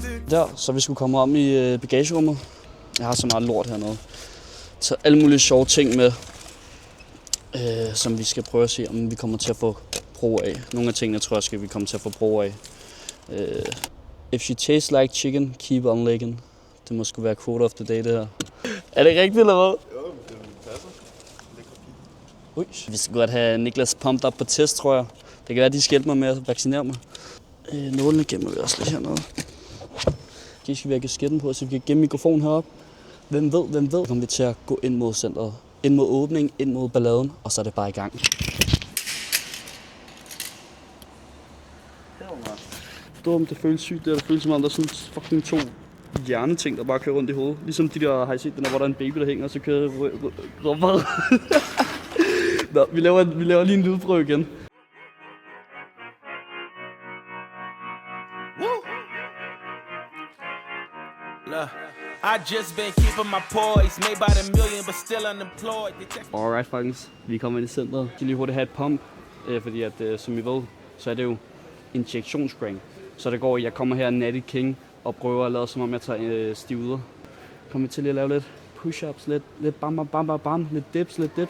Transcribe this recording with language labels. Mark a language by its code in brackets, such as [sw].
[da] Der, så vi skulle komme om i bagagerummet. Jeg har så meget lort hernede. Så alle mulige sjove ting med, som vi skal prøve at se, om vi kommer til at få brug af. Nogle af tingene tror jeg, vi kommer til at få brug af. [en] If she tastes like chicken, keep on licking. [da] Det må sgu være [en] quote of the day, [da] det her. Er det rigtigt, eller hvad? Jo, det passer. Ui, vi skal godt have Niklas pumped op på test, tror jeg. Det kan være, at de skal hjælpe mig med at vaccinere mig. Nålene gemmer vi også lidt hernede. Okay, skal vi have kasketten på, så vi kan gemme mikrofonen heroppe. Hvem ved, kommer vi til at gå ind mod centret. Ind mod åbningen, ind mod balladen, og så er det bare i gang. Det føles sygt, det føles som om, der er sådan fucking to hjerneting, der bare kører rundt i hovedet. Ligesom de der, har I set den der, hvor der er en baby, der hænger, og så kører rødvred. Nå, vi laver lige en lydprøve igen. [en] I just been keeping my poise, made by the million, but still unemployed. [da] Alright, folkens. Vi kommer ind i centret. Vi kan lige hurtigt have et pump, fordi at, som I ved, så er det jo injektionsprank. Så det går, jeg kommer her Natty King og prøver at lade som om jeg tager stivider. Kommer vi til at lave lidt push-ups, lidt bam, lidt dips.